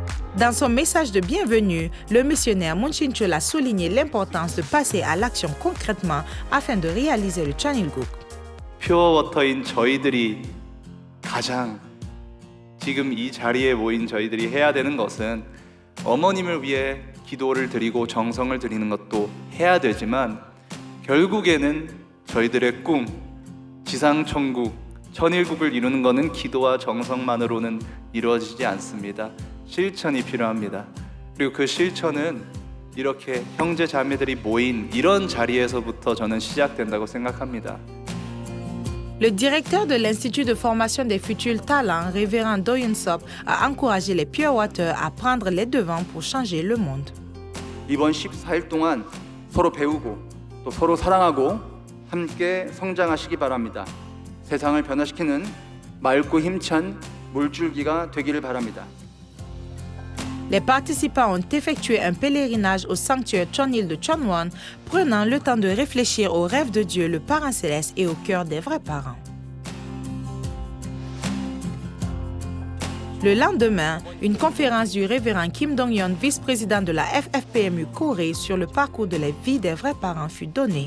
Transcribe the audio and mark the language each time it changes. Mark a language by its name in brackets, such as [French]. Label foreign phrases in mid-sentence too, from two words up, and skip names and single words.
[French] Dans son message de bienvenue, le missionnaire Munchinchul a souligné l'importance de passer à l'action concrètement afin de réaliser le Chonilguk. [Korean] 퓨어워터인 저희들이 가장 지금 이 자리에 모인 저희들이 해야 되는 것은 어머님을 위해 기도를 드리고 정성을 드리는 것도 해야 되지만 결국에는 저희들의 꿈, 지상천국, 천일국을 이루는 것은 기도와 정성만으로는 이루어지지 않습니다. 실천이 필요합니다. 그리고 그 실천은 이렇게 형제 자매들이 모인 이런 자리에서부터 저는 시작된다고 생각합니다. [French] Le directeur de l'Institut de formation des futurs talents, révérend Do Yun-sop, a encouragé les Pure Water à prendre les devants pour changer le monde. [Korean] 이번 14일 동안 서로 배우고 또 서로 사랑하고 함께 성장하시기 바랍니다. 세상을 변화시키는 맑고 힘찬 물줄기가 되기를 바랍니다. [French] Les participants ont effectué un pèlerinage au sanctuaire Chonil de Chonwon, prenant le temps de réfléchir au rêve de Dieu, le Parent Céleste, et au cœur des vrais parents. Le lendemain, une conférence du révérend Kim Dong-yeon, vice-président de la FFPMU Corée, sur le parcours de la vie des vrais parents fut donnée.